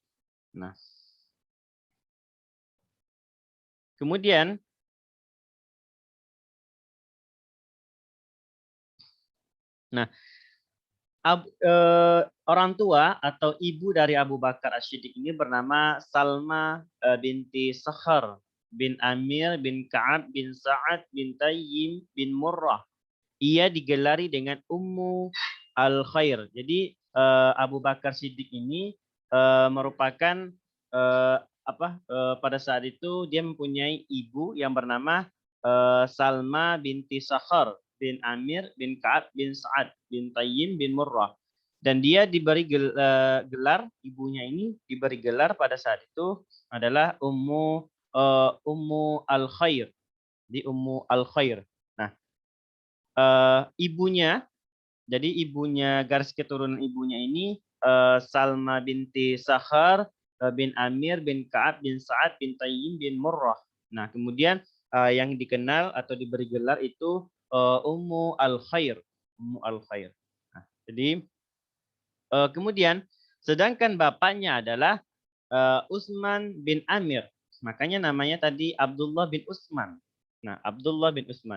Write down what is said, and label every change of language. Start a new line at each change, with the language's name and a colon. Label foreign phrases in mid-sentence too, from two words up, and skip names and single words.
Indonesian: Nah, kemudian orang tua atau ibu dari Abu Bakar As-Siddiq ini bernama Salma binti Sakhar bin Amir bin Ka'ab bin Sa'ad bin Tayyim bin Murrah. Ia digelari dengan Ummu Al-Khair. Jadi Abu Bakar Siddiq ini merupakan pada saat itu dia mempunyai ibu yang bernama Salma binti Sakhar bin Amir bin Ka'ab bin Sa'ad bin Tayyim bin Murrah. Dan dia diberi gelar, ibunya ini diberi gelar pada saat itu adalah Ummu Al-Khair. Di Ummu Al-Khair. Nah, ibunya, jadi ibunya, garis keturunan ibunya ini Salma binti Sakhar bin Amir bin Ka'ab bin Sa'ad bin Tayyim bin Murrah. Nah, kemudian yang dikenal atau diberi gelar itu Ummu Al-Khair. Ummu Al-Khair. Nah, jadi kemudian sedangkan bapaknya adalah Utsman bin Amir. Makanya namanya tadi Abdullah bin Utsman. Nah, Abdullah bin Utsman.